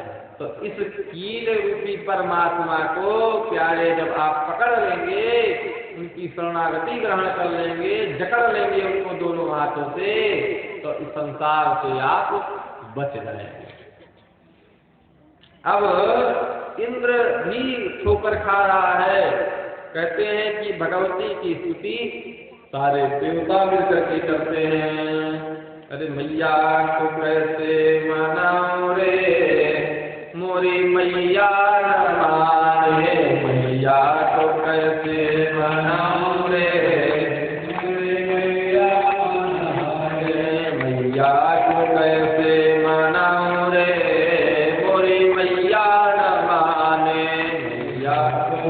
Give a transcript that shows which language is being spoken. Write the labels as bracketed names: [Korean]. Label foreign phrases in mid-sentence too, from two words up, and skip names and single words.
[Hindi] तो इस कील रूपी परमात्मा को प्यारे जब आप पकड़ लेंगे, उनकी शरणागति ग्रहण कर लेंगे, जकड़ लेंगे उनको दोनों हाथों से, तो इस संसार से आप बच जाएंगे। अब इंद्र भी ठोकर खा रहा है। कहते हैं कि भगवती की स्तुति सारे देवता मिलकर के करते हैं। अरे मैया को कैसे मनाओ रे, मोरी मैया न माने मैया को कैसे मनाऊं रे, मैया को कैसे मनाऊं रे, मोरी मैया न माने, मैया